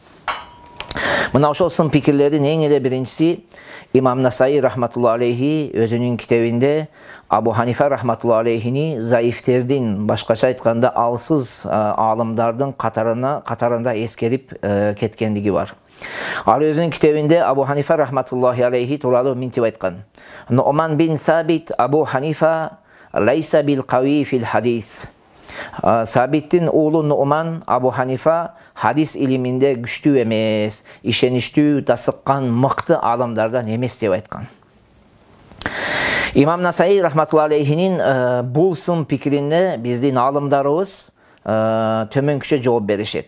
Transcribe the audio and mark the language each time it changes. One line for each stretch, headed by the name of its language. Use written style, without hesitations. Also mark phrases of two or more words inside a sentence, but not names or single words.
Kyrgyz: Мына ошол сын пикирлердин эң эле биринчиси имам Насаи
Arabic: رحمة الله عليه
Kyrgyz: өзүнүн китебинде Абу Ханифа
Arabic: رحمة الله عليه
Kyrgyz: заифтердин, башкача айтканда алсыз алымдардын катарында эскерип кеткендиги бар. Ал өзүнүн китебинде Абу Ханифа
Arabic: رحمة الله عليه
Kyrgyz: тууралуу мынтип айткан:
Arabic: نعمان بن ثابت أبو حنيفة ليس بالقوي في الحديث.
Kyrgyz: Сабиттин уулу Нуъман Абу Ханифа хадис илиминде күчтүү эмес, ишеничтүү, дасыккан, мыкты алымдардан эмес деп айткан. Имам Насаи
Arabic: رحمة الله عليه
Kyrgyz: бул сын пикирине биздин алымдарыбыз төмөнкүчө жооп беришет.